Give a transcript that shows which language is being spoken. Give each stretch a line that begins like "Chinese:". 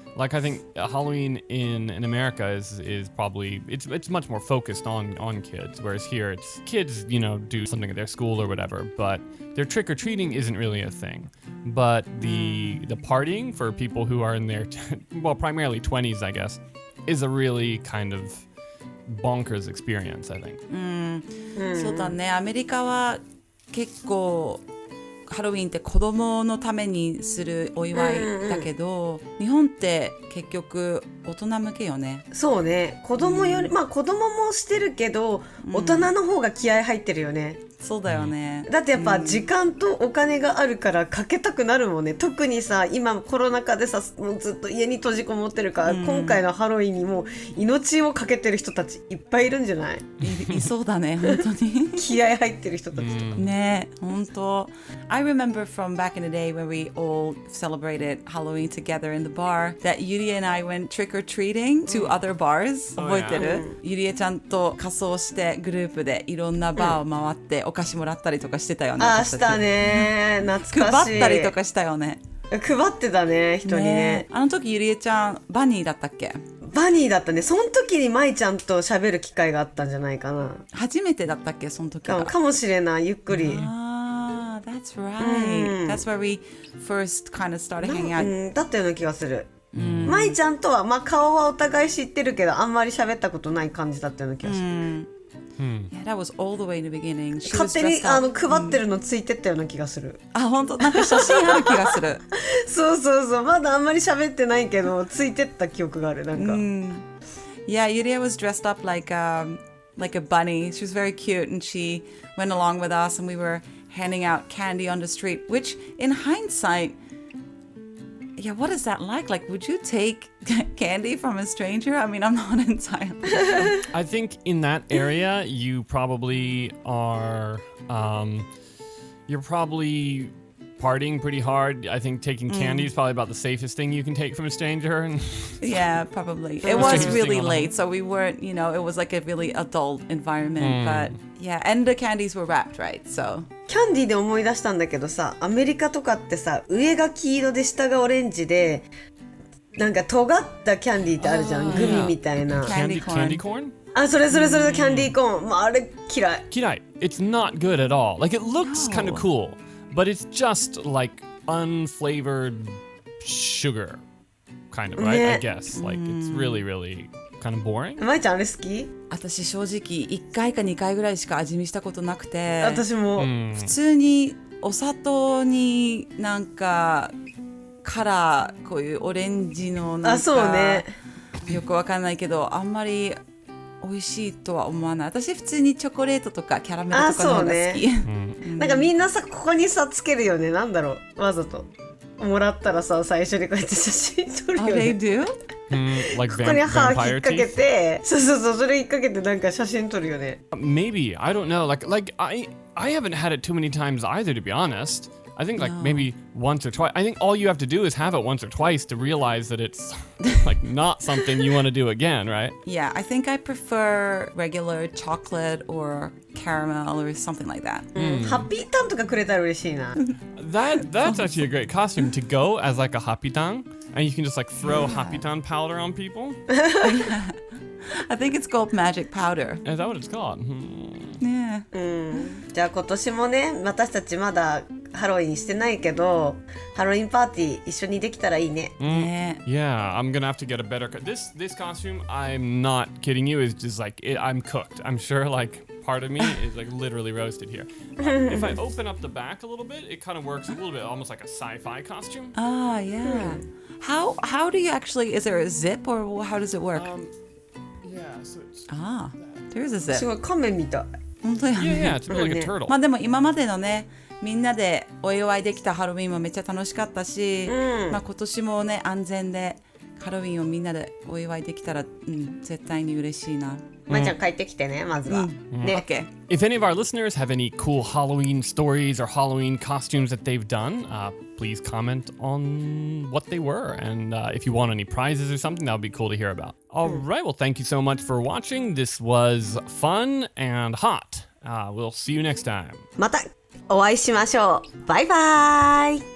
English: Like I think Halloween in America is probably it's much more focused on kids, whereas here it's kids, you know, do something at their school or whatever, but their trick-or-treating isn't really a thing. But the partying for people who are in their well, primarily 20s, I guess, is a really kind of bonkers experience, I think.
Japanese: そうだね。アメリカは結構ハロウィンって子供のためにするお祝いだけど、日本って結局大人向けよね。そうね、子供より、まあ子供もしてるけど、大人の方が気合入ってるよね。そうだよね。だってやっぱ時間とお金があるからかけたくなるもんね。特にさ、今コロナ禍でさ、もうずっと家に閉じこもってるから、今回のハロウィンにもう命をかけてる人たちいっぱいいるんじゃない？いそうだね、本当に。気合入ってる人たちとか。ね、本当。
English: I remember from back in the day when we all celebrated Halloween together in the bar that Yuri and I went trick-or-treating to other bars.
Japanese: 覚えてる？ゆりえちゃんと仮装してグループでいろんなバーを回ってお菓子もらったりとかしてたよね。したね。懐かしい。配ったりとかしたよね。配ってたね、人にね。あの時ゆりえちゃんバニーだったっけ？バニーだったね。その時に舞ちゃんと喋る機会があったんじゃないかな。初めてだったっけ、その時は。かもしれない、ゆっくり。
English: That's right. That's where we first kind of started hanging out.
Japanese: だったような気がする。舞ちゃんとは、まあ、顔はお互い知ってるけどあんまり喋ったことない感じだったような気がする。
English: Yeah, that was all the way in the beginning.
Japanese: 勝手に配ってるのついてったような気がする。あ、本当なんか写真ある気がする。そうまだあんまり喋ってないけどついてった記憶がある。なんか。
English: Yeah, Yuria was dressed up like a bunny. She was very cute, and she went along with us, and we were handing out candy on the street. Which, in hindsight, yeah, what is that like? Like, would you take candy from a stranger? I mean, I'm not entirely sure. I think in that area, you probably are, you're probably partying pretty hard. I think taking candy is probably about the safest thing you can take from a stranger. Yeah, probably. It was really late, so we weren't, you know, it was like a really adult environment. But yeah, and the candies were wrapped, right? So.
Japanese: キャンディーで思い出したんだけどさ、アメリカとかってさ、上が黄色で下がオレンジでなんか尖ったキャンディーってあるじゃん、グミみたいな。
English: Candy corn. Candy corn?
Japanese: あ、それキャンディーコーン。まあ、あれ嫌い。
English: Kirai. It's not good at all. Like, it looks kind of cool, but it's just like unflavored sugar, kind of, right? I guess. Like, it's really, really kind of boring.
Japanese: まいちゃんあれ好き？私正直1回か2回ぐらいしか味見したことなくて、私も。普通にお砂糖になんかカラーこういうオレンジのなんあ、そうかね。よくわかんないけどあんまり美味しいとは思わない。私普通にチョコレートとかキャラメルとかの方が好き。なんかみんなさ、ここにさ、つけるよね。なんだろう、わざと。もらったらさ、最初にこうやって写真撮るよ
English: They
Japanese: ね。
English: do? Like
Japanese: ここに歯引っ
English: vampire
Japanese: 掛け
English: teeth?
Japanese: て、そう、それ引っ掛けてなんか写真撮るよね。
English: Maybe. I don't know. Like I haven't had it too many times either, to be honest. I think like maybe once or twice. I think all you have to do is have it once or twice to realize that it's like not something you want to do again, right? Yeah, I think I prefer regular chocolate or caramel or something like that.
Japanese: ハッピーターンとかくれたら嬉しいな。
English: That's actually a great costume to go as like a hapitan, and you can just like throw hapitan powder on people. I think it's called magic powder. Is that what it's called? Yeah.
Japanese: じゃあ今年もね、私たちまだハロウィンしてないけど、ハロウィンパーティー一緒にできたらいいね。ね
English: Yeah, I'm gonna have to get a better. This costume, I'm not kidding you, is just like I'm cooked. I'm sure like part of me is like literally roasted here. If I open up the back a little bit, it kind of works a little bit almost like a sci-fi costume. Ah, yeah. How do you actually, is there a zip or how does it work? Yeah, so it's Ah, there is a
Japanese: す
English: zip.
Japanese: ごい仮面みたい。本当や
English: yeah,
Japanese: ね。
English: yeah, it's a bit like a turtle.
Japanese: まあでも今までのね、みんなでお祝いできたハロウィンもめっちゃ楽しかったし、まあ今年もね、安全でハロウィンをみんなでお祝いできたら、絶対に嬉しいな。まいちゃん帰ってきてね、まずは。ね。
English: OK。 If any of our listeners have any cool Halloween stories or Halloween costumes that they've done, please comment on what they were. And if you want any prizes or something, that would be cool to hear about. All right. Well, thank you so much for watching. This was fun and hot. We'll see you next time.
Japanese: またお会いしましょう。バイバイ。